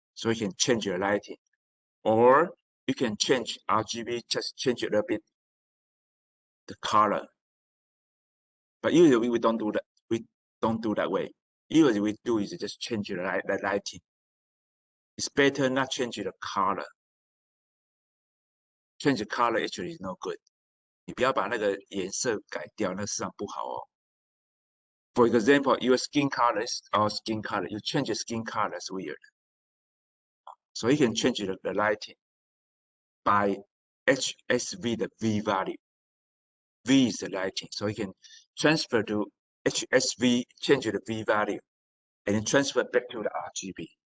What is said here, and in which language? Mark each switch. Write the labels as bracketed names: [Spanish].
[English] So you can change your lighting. Or you can change RGB, just change a little bit the color. But usually we don't do that. We don't do that way. Usually we do is just change the lighting. It's better not change the color. Change the color actually is no good. [Chinese] 你不要把那个颜色改掉，那实际上不好哦。 [English] For example, your skin color is our skin color. You change the skin color, that's weird. So you can change the lighting by HSV, the V value. V is the lighting. So you can transfer to HSV, change the V value, and then transfer back to the RGB.